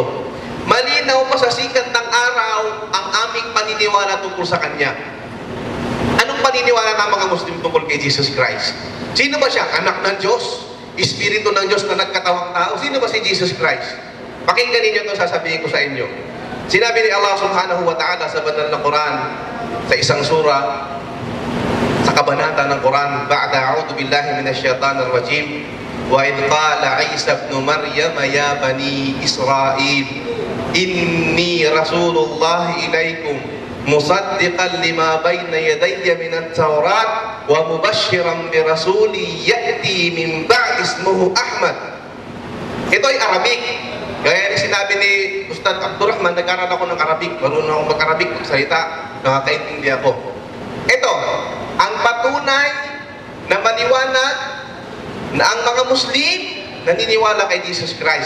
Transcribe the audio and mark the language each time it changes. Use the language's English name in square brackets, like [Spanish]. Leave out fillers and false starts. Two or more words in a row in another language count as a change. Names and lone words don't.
[Filipino] Malinaw pa sa sikat ng araw ang aming paniniwala tungkol sa Kanya. Anong paniniwala ng mga Muslim tungkol kay Jesus Christ? Sino ba siya? Anak ng Diyos? Espiritu ng Diyos na nagkatawang tao? Sino ba si Jesus Christ? Pakinggan ninyo ito, sasabihin ko sa inyo. Sinabi ni Allah subhanahu wa ta'ala sa banal na Quran, sa isang sura, sa kabanata ng Quran, [Arabic] بعد أعوذ بالله من الشيطان الرجيم وإذ قال عيسى ابن مريم يا بني إسرائيل إني رسول الله إليكم مصدقا لما بين يدي من التوراة ومبشرا برسول يأتي من بعدي اسمه أحمد. [Filipino] Ito ay Arabic. Gaya ni sinabi ni Ustad Abdurrahman, nag-aral ako ng Arabic, marunong ako mag-Arabic, magsalita, nakakaintindi ako. Ito, ang patunay na maliwanag na ang mga Muslim naniniwala kay Jesus Christ.